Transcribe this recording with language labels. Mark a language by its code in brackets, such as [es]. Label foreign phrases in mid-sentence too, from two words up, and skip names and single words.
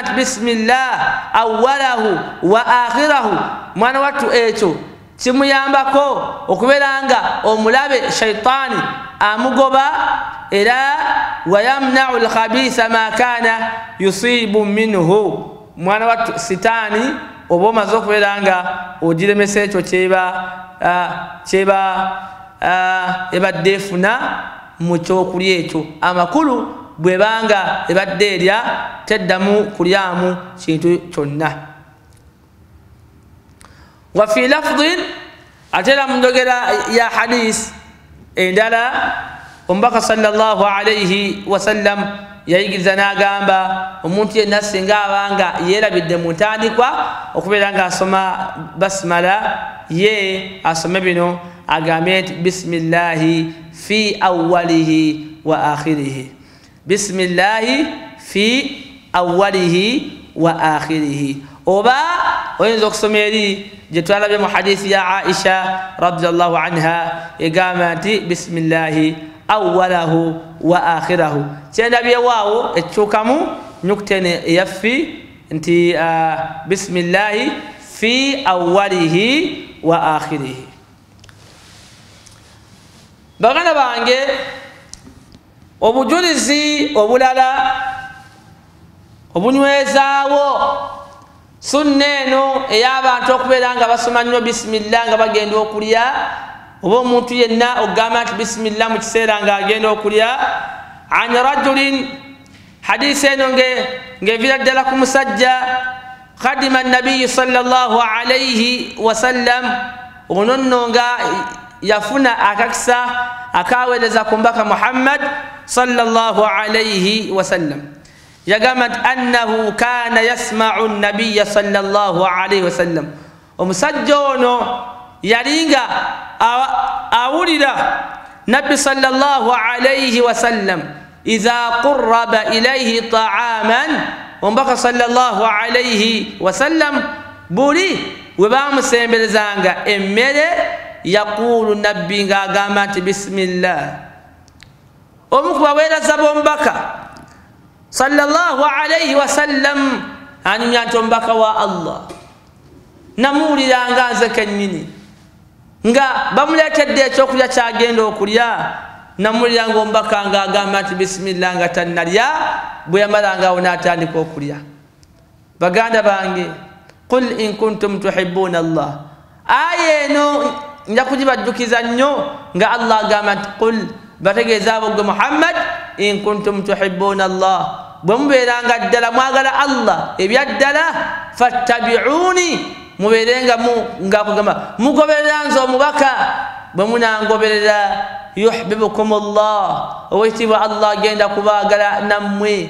[lg] nti [ar] بسم الله أوله وآخره, [lg] mwana wattu ekyo kimuyambako okubeera nga omulabe shaitaani amugoba era [ar] ويمنع الخبيث ما كان يصيب منه, [lg] mwana wattu sitaani oba omaze okubeera nga ogiremesa ekyo ebadde efuna mu kyokulya ekyo, amakulu bwebanga ebadde erya teddamu kulyamu kintu kyonna. [ar] وفي لفظ, [lg] ate era mu njogera ya hadis endala omubaka [ar] صلى الله عليه وسلم [lg] yayigiriza n'agamba omuntu yenna singa abanga yeerabidde mu ntandikwa okubeera nga asoma basmala ye asome bino agambe nti [ar] بسم الله في أوله وآخره، بسم الله في أوله وآخره. [lg] Oba oyinza okusoma eri gye twalabye mu hadisi ya Aisha [ar] رضي الله عنها [lg] egamba nti [ar] بسم الله أوله وآخره [lg] kyendabye waawo ekyukamu nyukutene eyaffi nti [ar] بسم الله في أوله وآخره. [lg] Baganda bange obujulizi obulala obunywezaawo sunna eno ey'abantu okubeera nga basoma nnyo bisimillah nga bagenda okulya, oba omuntu yenna okugamba nti bisimillah mu kiseera ng'agenda okulya. [ar] عن رجل, [lg] hadisi eno ng'evira ddala ku musajja, [ar] خادم النبي صلى الله عليه وسلم, [lg] ono nno nga yafuna akakisa akaweereza ku mbaka Muhammad [ar] صلى الله عليه وسلم. [lg] Yagamba nti [ar] أنه كان يسمع النبي صلى الله عليه وسلم, [lg] omusajja ono yalinga awulira nabbi [ar] صلى الله عليه وسلم إذا قرب إليه طعاما, [lg] ombaka [ar] صلى الله عليه وسلم [lg] buli we bamusemberezanga emmere yaqulu nabbi ng'agamba nti bismillah. Omu ku baweereza b'omubaka [ar] صلى الله عليه وسلم [lg] anyumya nti omubaka wa Allah namuwuliranga nze kennyini nga bamuleetedde ekyokulya kyagenda okulya, namuwulira nga omubaka ng'agamba nti bismillah nga tannalya, bwe yamalangaawo n'atandika okulya. Baganda bange, [ar] قل إن كنتم تحبون الله, [lg] aya eno nja kugibajjukiza nnyo nga Allah agamba nti qul, bategeeza abo gwe Muhammad, [ar] إن كنتم تحبون الله, [lg] bwe mubeeranga ddala mwagala Allah ebyaddala, fattabi'uni, mubeerenga ngakugamba mugoberera nze omubaka, bwe munangoberera [ar] يحببكم الله, [lg] owekitiibwa Allah agenda kubaagala nammwe.